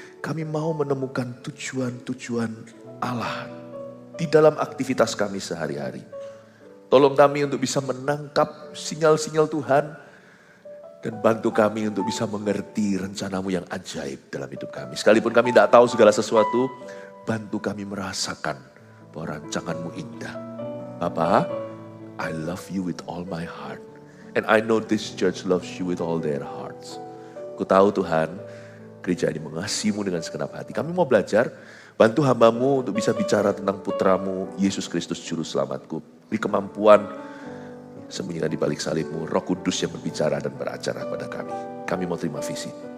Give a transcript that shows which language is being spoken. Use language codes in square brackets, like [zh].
[id] Kami mau menemukan tujuan-tujuan Allah di dalam aktivitas kami sehari-hari. Tolong kami untuk bisa menangkap sinyal-sinyal Tuhan. Dan bantu kami untuk bisa mengerti rencana-Mu yang ajaib dalam hidup kami. Sekalipun kami tidak tahu segala sesuatu, bantu kami merasakan bahwa rancangan-Mu indah. [en] Bapa, I love you with all my heart. And I know this church loves you with all their hearts. [id] Ku tahu Tuhan, gereja ini mengasihi-Mu dengan segenap hati. Kami mau belajar, bantu hamba-Mu untuk bisa bicara tentang putra-Mu, Yesus Kristus Juru Selamatku. Beri kemampuan, sembunyikan di balik salib-Mu, Roh Kudus yang berbicara dan beracara kepada kami. Kami mau terima visi.